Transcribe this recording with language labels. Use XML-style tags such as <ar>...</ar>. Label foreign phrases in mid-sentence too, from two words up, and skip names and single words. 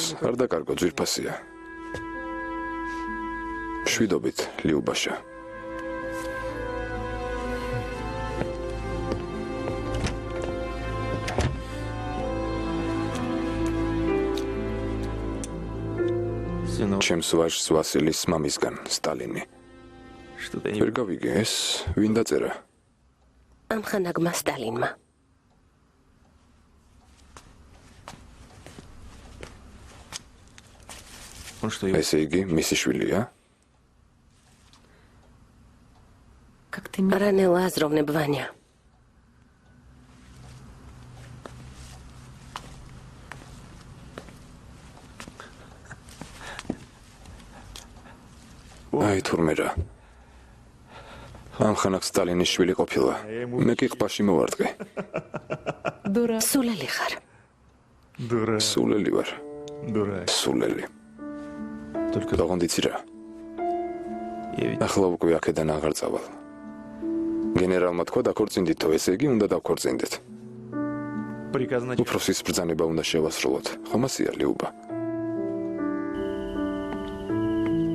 <ka>არ დაკარგო, ძვირფასია. შვიდობით, ლიუბაშა.</ka> <ru>Сынок.</ru> <ka>ჩემს ვაჟს ვასილის მამისგან, სტალინი.</ka> <ru>Что-то не.</ru> <ka>ვერ გავიგე ეს, ვინ დაწერა? ამ ხანაგმა სტალინმა.</ka> <ru>Он что, его.</ru> <ka>ესე იგი, მისი შვილია?</ka> <ru>Как ты меня...</ru> <ka>რანელა აზროვნებ ვანია. აი თურმე რა. ამ ხანակ სტალინის შვილი ყოფილა. მე კი ყბაში მოვარდყე.</ka> <ru>Дура.</ru> <ka>სულელი ხარ.</ka> <ru>Дурак.</ru> <ka>სულელი ვარ,</ka> <ru>Дурак.</ru> <ka>სულელი.</ka> <ru>Только</ru> <ka>დაღონდ იცი რა.</ka> <ru>я ведь.</ru> <ka>ახლა უკვე აქედან აღარ წავალ. გენერალმა თქვა დაქორწინდითო, ესე იგი უნდა დავქორწინდეთ.</ka> <ru>Приказ начальника.</ru> <ka>უფროსის ბრძანება უნდა შევასრულოთ. ხომ ასია ლიუბა?</ka>